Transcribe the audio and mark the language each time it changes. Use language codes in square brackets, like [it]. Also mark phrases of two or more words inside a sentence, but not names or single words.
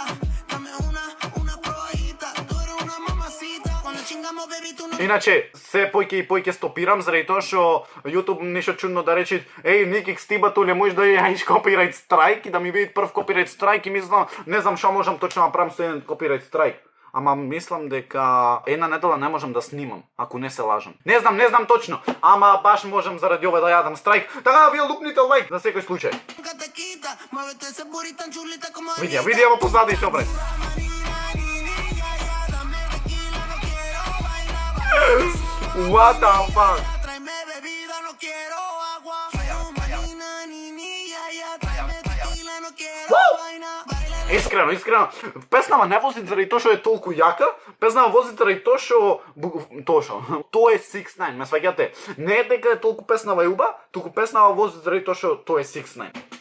[mk] Иначе, се појќе стопирам, заради тоа што YouTube нешто чудно да рече, еј, Nikix, ти батуле, можеш да јаиш [en] copyright strike [mk] и да ми види прв [en] copyright strike [mk] и мислам, не знам шо можам точно направам со еден [en] copyright strike. [mk] Ама мислам дека една недела не можам да снимам, ако не се лажам. Не знам точно, ама баш можам заради ова да јадам страйк. Така, вие лупните лайк за секој случај. Види во позади што бре. [en] What the fuck? [mk] Искрено. Песнава не вози заради тоа што е толку јака, песнава вози заради тоа што тоа е 6ix9ine, ме сваѓате. Не е дека е толку песнава јуба, туку песнава вози заради тоа што тоа е 6ix9ine.